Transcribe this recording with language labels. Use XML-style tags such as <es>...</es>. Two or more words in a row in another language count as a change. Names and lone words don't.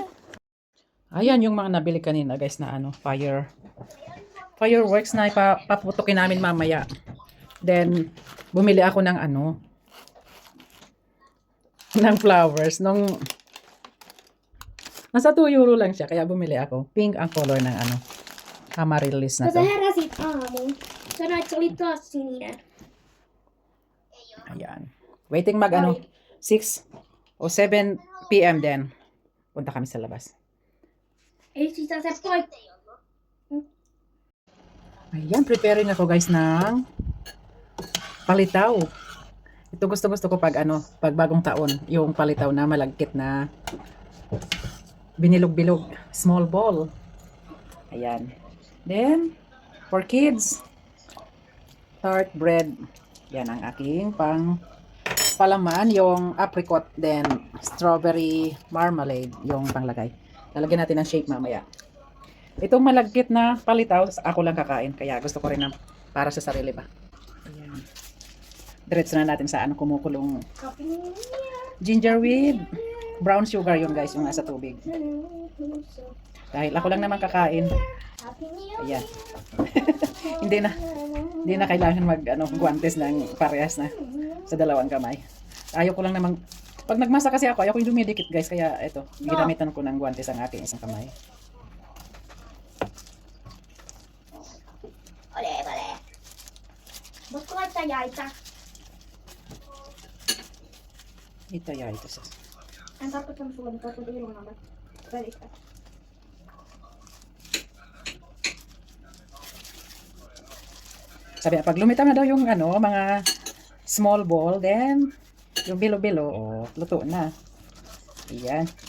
<tl>Ayan yung mga nabili kanina guys na fireworks na ipaputukin namin mamaya. Then bumili ako ng ng flowers nasa 2 euro lang siya kaya bumili ako. Pink ang color ng amaryllis na</tl> <fi>Sä to. heräsit aamuun. Sanoit, että se oli taas sininen.</fi> <tl>Ayan. Waiting mag 6 o 7 PM din. Punta kami sa labas.</tl> <fi>Ei sitä se poikki.</fi> <tl>Ayan, preparing ako guys ng palitaw. Ito gusto ko pag pag bagong taon, yung palitaw na malagkit na binilog-bilog,</tl> <en>small ball.</en> <tl>Ayan.</tl> <en>Then, for kids, tart bread.</en> <tl>Yan ang aking palaman, yung apricot, then</tl> <en>strawberry marmalade,</en> <tl>yung panglagay. Lalagyan natin ng shake mamaya. Itong malagkit na palitaw, ako lang kakain. Kaya gusto ko rin ng para sa sarili ba. Ayan. Diretso na natin sa kumukulong</tl> <en>ginger with brown sugar</en> <tl>yun guys, yung nasa tubig. Dahil ako lang naman kakain. Ayan. hindi na kailangan guantes ng parehas na sa dalawang kamay. Ayaw ko lang naman, pag nagmasa kasi ako, ayaw ko yung dumidikit guys, kaya ito, ginamitan ko ng guantes ang aking isang kamay.</tl> <fi>Ole. Voitko laittaa jäitä?</fi> <tl>Ito ya, ito sa.</tl> <fi>En tarkoittanut sulle, mutta tuli ilman välistä.</fi> <tl>Sabi, pag lumitaw na daw yung mga</tl> <en>small ball,</en> <tl>then yung bilo-bilo, luto na. Ayan.</tl>